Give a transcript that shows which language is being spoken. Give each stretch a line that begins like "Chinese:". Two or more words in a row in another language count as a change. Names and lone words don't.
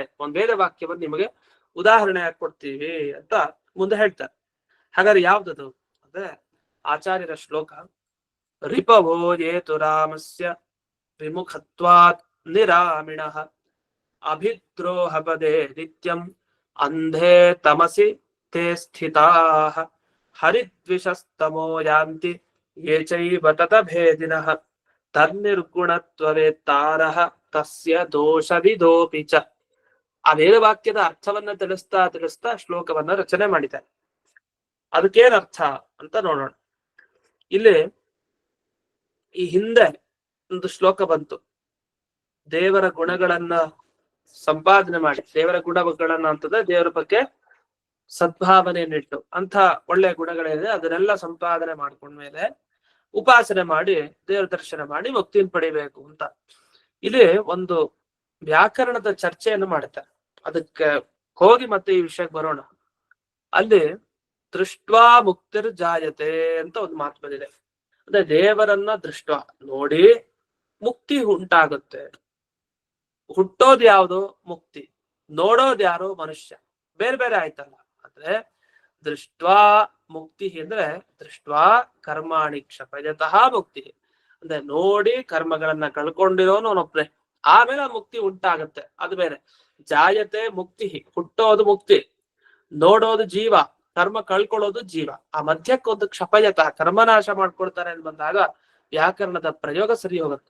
Kannada: ಒಂದ್ ವೇದ ವಾಕ್ಯವನ್ನು ನಿಮಗೆ ಉದಾಹರಣೆ ಕೊಡ್ತೀವಿ ಅಂತ ಮುಂದೆ ಹೇಳ್ತಾರೆ. ಹಾಗಾದ್ರೆ ಯಾವ್ದದು ಅಂದ್ರೆ ಆಚಾರ್ಯರ ಶ್ಲೋಕ.
Sanskrit: ರಿಪವೋ ಯೇತು ರಾಮಸ್ಯ ವಿಮುಖತ್ವಾತ್ ನಿರಾಮಿಣಃ ಅಭಿದ್ರೋಹ ಪದೇ ನಿತ್ಯಂ ಅಂಧೇ ತಮಸಿ ತೇ ಸ್ಥಿತಾಃ ಹರಿದ್ವಿಷಸ್ತಮೋ ಯಾಂತಿ ಯೇ ಚೈವ ತತಭೇದಿನಃ ತನ್ನಿರ್ಗುಣತ್ವವೇತ್ತಾರಃ ತಸ್ಯ ದೋಷವಿದೋಪಿ ಚ.
Kannada: ಆ ವೇದವಾಕ್ಯದ ಅರ್ಥವನ್ನ ತಿಳಿಸ್ತಾ ಶ್ಲೋಕವನ್ನ ರಚನೆ ಮಾಡಿದ್ದಾರೆ. ಅದಕ್ಕೇನ್ ಅರ್ಥ ಅಂತ ನೋಡೋಣ. ಇಲ್ಲಿ ಈ ಹಿಂದೆ ಒಂದು ಶ್ಲೋಕ ಬಂತು. ದೇವರ ಗುಣಗಳನ್ನ ಸಂಪಾದನೆ ಮಾಡಿ, ದೇವರ ಗುಣಗಳನ್ನ ಅಂತಂದ್ರೆ ದೇವರ ಬಗ್ಗೆ ಸದ್ಭಾವನೆಯನ್ನಿಟ್ಟು ಅಂತ ಒಳ್ಳೆಯ ಗುಣಗಳಿದೆ, ಅದನ್ನೆಲ್ಲ ಸಂಪಾದನೆ ಮಾಡ್ಕೊಂಡ್ಮೇಲೆ ಉಪಾಸನೆ ಮಾಡಿ ದೇವರ ದರ್ಶನ ಮಾಡಿ ಮುಕ್ತಿಯನ್ನು ಪಡಿಬೇಕು ಅಂತ. ಇಲ್ಲಿ ಒಂದು ವ್ಯಾಕರಣದ ಚರ್ಚೆಯನ್ನು ಮಾಡ್ತಾರೆ. ಅದಕ್ಕೆ ಹೋಗಿ ಮತ್ತೆ ಈ ವಿಷಯಕ್ಕೆ ಬರೋಣ. ಅಲ್ಲಿ
Sanskrit: ದೃಷ್ಟ್ವಾ ಮುಕ್ತಿರ್ ಜಾಯತೆ
Kannada: ಅಂತ ಒಂದು ಮಾತು ಬಂದಿದೆ. ಅಂದ್ರೆ ದೇವರನ್ನ ದೃಷ್ಟ ನೋಡಿ ಮುಕ್ತಿ ಉಂಟಾಗುತ್ತೆ. ಹುಟ್ಟೋದು ಯಾವುದು? ಮುಕ್ತಿ. ನೋಡೋದು ಯಾರು? ಮನುಷ್ಯ. ಬೇರೆ ಬೇರೆ ಆಯ್ತಲ್ಲ. ಅಂದ್ರೆ
Sanskrit: ದೃಷ್ಟ್ವಾ ಮುಕ್ತಿ
Kannada: ಅಂದ್ರೆ
Sanskrit: ದೃಷ್ಟ್ವಾ ಕರ್ಮಾಣಿ ಕ್ಷಪಯತಃ ಮುಕ್ತಿ.
Kannada: ಅಂದ್ರೆ ನೋಡಿ ಕರ್ಮಗಳನ್ನ ಕಳ್ಕೊಂಡಿರೋನು ಅವನೊಬ್ರೆ, ಆಮೇಲೆ ಮುಕ್ತಿ ಉಂಟಾಗತ್ತೆ, ಅದು ಬೇರೆ.
Sanskrit: ಜಾಯತೆ ಮುಕ್ತಿ,
Kannada: ಹುಟ್ಟೋದು ಮುಕ್ತಿ, ನೋಡೋದು ಜೀವ, ಕರ್ಮ ಕಳ್ಕೊಳ್ಳೋದು ಜೀವ. ಆ ಮಧ್ಯಕ್ಕೊಂದು ಕ್ಷಪಯತ ಕರ್ಮನಾಶ ಮಾಡ್ಕೊಳ್ತಾರೆ ಅಂತ ಬಂದಾಗ ವ್ಯಾಕರಣದ ಪ್ರಯೋಗ ಸರಿ ಹೋಗುತ್ತೆ.